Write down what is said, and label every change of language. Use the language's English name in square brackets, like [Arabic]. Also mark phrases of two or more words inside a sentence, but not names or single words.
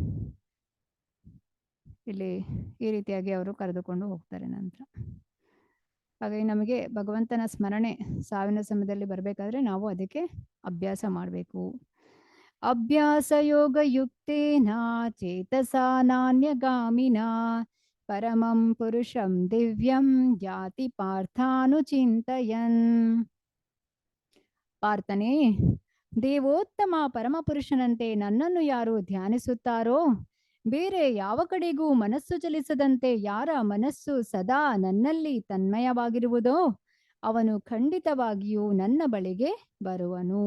[Kannada] ಇಲ್ಲಿ ಈ ರೀತಿಯಾಗಿ ಅವರು ಕರೆದುಕೊಂಡು ಹೋಗ್ತಾರೆ ನಂತರ. ಹಾಗಾಗಿ ನಮಗೆ ಭಗವಂತನ ಸ್ಮರಣೆ ಸಾವಿನ ಸಮಯದಲ್ಲಿ ಬರಬೇಕಾದ್ರೆ ನಾವು ಅದಕ್ಕೆ ಅಭ್ಯಾಸ ಮಾಡಬೇಕು. [Sanskrit] ಅಭ್ಯಾಸ ಯೋಗ ಯುಕ್ತೇನ ಚೇತಸಾ ನಾನ್ಯಗಾಮಿನ ಪರಮಂ ಪುರುಷಂ ದಿವ್ಯಂ ಯಾತಿ ಪಾರ್ಥಾನುಚಿಂತಯನ್. [Kannada] ಪಾರ್ಥನೇ, ದೇವೋತ್ತಮ ಪರಮಪುರುಷನಂತೆ ನನ್ನನ್ನು ಯಾರು ಧ್ಯಾನಿಸುತ್ತಾರೋ, ಬೇರೆ ಯಾವ ಕಡೆಗೂ ಮನಸ್ಸು ಚಲಿಸದಂತೆ ಯಾರ ಮನಸ್ಸು ಸದಾ ನನ್ನಲ್ಲಿ ತನ್ಮಯವಾಗಿರುವುದೋ ಅವನು ಖಂಡಿತವಾಗಿಯೂ ನನ್ನ ಬಳಿಗೆ ಬರುವನು.